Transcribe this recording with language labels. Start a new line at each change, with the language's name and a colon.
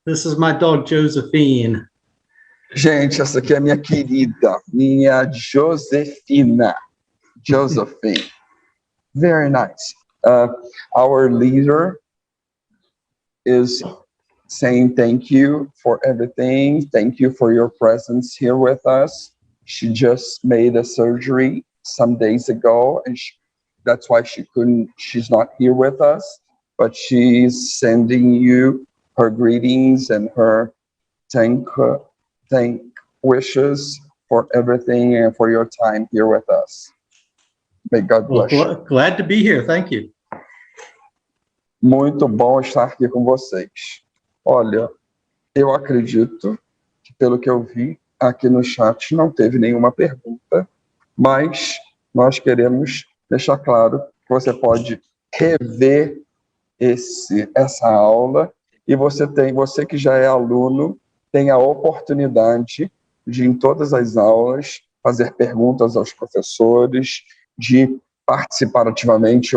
English: This is my dog, Josephine.
Portuguese: Gente, essa aqui é minha querida, minha Josefina.
English: Josephine. Very nice. Our leader is saying thank you for everything. Thank you for your presence here with us. She just made a surgery some days ago, and that's why she's not here with us, but she's sending you her greetings and her thank wishes for everything and for your time here with us. May God bless you. Glad to be here. Thank you.
Portuguese: Muito bom estar aqui com vocês. Olha, eu acredito que, pelo que eu vi aqui no chat, não teve nenhuma pergunta, mas nós queremos deixar claro que você pode rever essa aula e você que já é aluno, tem a oportunidade de, em todas as aulas, fazer perguntas aos professores, de participar ativamente.